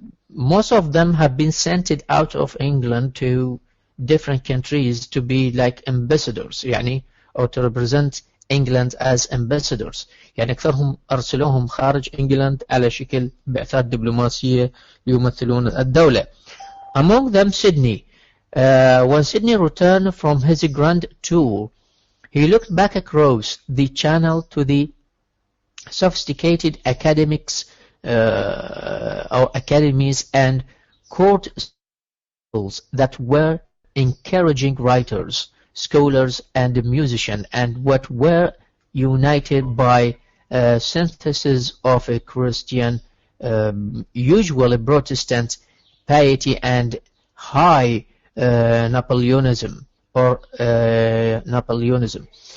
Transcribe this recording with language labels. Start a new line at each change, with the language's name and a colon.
English: Most of them have been sent out of England to different countries to be like ambassadors،
Arabic: يعني
English: or to represent England as ambassadors.
Arabic: يعني أكثرهم أرسلوهم خارج إنجلند على شكل بعثات دبلوماسية يمثلون الدولة.
English: Among them Sidney. When Sidney returned from his grand tour, he looked back across the channel to the sophisticated academics or academies and court schools that were encouraging writers, scholars and musicians, and what were united by a synthesis of a Christian, usually Protestant piety and high Napoleonism or Napoleonism.